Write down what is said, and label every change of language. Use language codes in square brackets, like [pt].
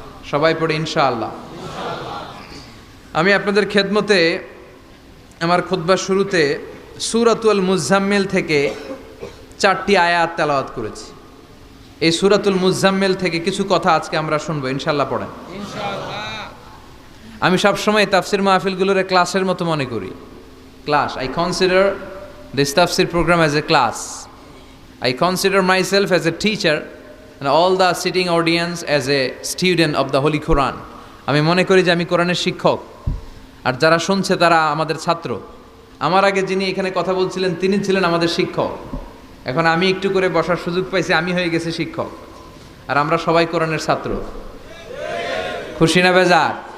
[bn] সবাই পড়ে ইনশাআল্লাহ। আমি আপনাদের খেদমতে আমার খুতবার শুরুতে সূরাতুল মুজাম্মিল থেকে 4টি আয়াত তেলাওয়াত করেছি। এই সূরাতুল মুজাম্মিল থেকে কিছু কথা আজকে আমরা শুনবো, ইনশাআল্লাহ পড়েন। আমি সবসময় তাফসির মাহফিলগুলোর ক্লাসের মতো মনে করি। ক্লাস, [en] I consider this তাফসির programme as a class. I consider myself as a teacher and all the sitting audience as a student of the Holy Quran. [bn] আমি মনে করি যে আমি কোরআনের শিক্ষক, আর যারা শুনছে তারা আমাদের ছাত্র। আমার আগে যিনি এখানে কথা বলছিলেন তিনি ছিলেন আমাদের শিক্ষক। এখন আমি একটু করে বসার সুযোগ পাইছি, আমি হয়ে গেছি শিক্ষক, আর আমরা সবাই কোরআনের ছাত্র। খুশি না বেজার?